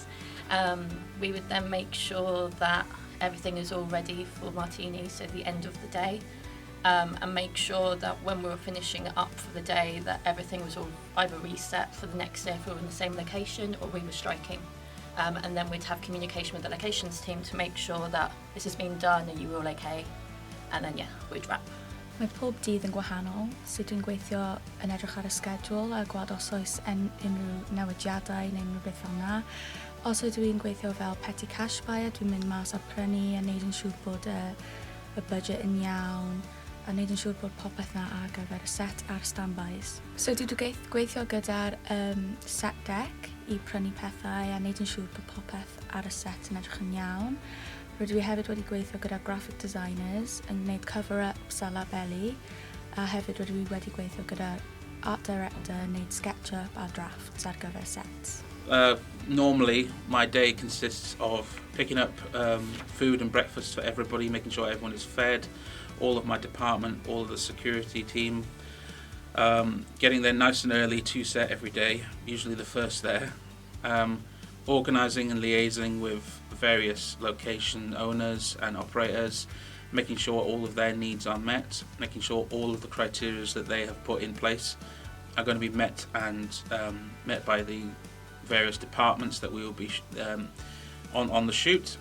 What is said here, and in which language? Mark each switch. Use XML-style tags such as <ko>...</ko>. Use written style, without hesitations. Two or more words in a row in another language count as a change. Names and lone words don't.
<en>We would then make sure that everything is all ready for martini, so the end of the day, and make sure that when we were finishing up for the day that everything was all either reset for the next day if we were in the same location or we were striking. And then we'd have communication with the locations team to make sure that this has been done and you were all okay, and then yeah, we'd wrap.</en> <cy>Mae pob dydd yn gwahanol, so dwi'n gweithio yn edrych ar y schedule a gweld os oes unrhyw newidiadau neu unrhyw beth fel yna. Os ydw i'n gweithio fel</cy> <en>petty cash buyer,</en> <cy>dwi'n mynd mas a prynu a neud yn siŵr bod y budget yn iawn. a wneud yn siŵr bod popeth na ar gyfer y set a'r standbys. So dwi wedi gweithio gyda'r</cy> <en>set deck</en> <cy>i prynu pethau a wneud yn siŵr bod popeth ar y set yn edrych yn iawn. Rydw i hefyd wedi gweithio gyda</cy> <en>graphic designers</en> <cy>yn gwneud cover-ups a labeli, a hefyd rydw i wedi gweithio gyda</cy> <en>art director</en> <cy>yn gwneud SketchUp a drafts ar gyfer sets.</cy> <en>Normally, my day consists of picking up food and breakfast for everybody, making sure everyone is fed, all of my department, all of the security team, getting there nice and early to set every day, usually the first there, organising and liaising with various location owners and operators, making sure all of their needs are met, making sure all of the criteria that they have put in place are going to be met and met by the various departments that we will be on the shoot.</en>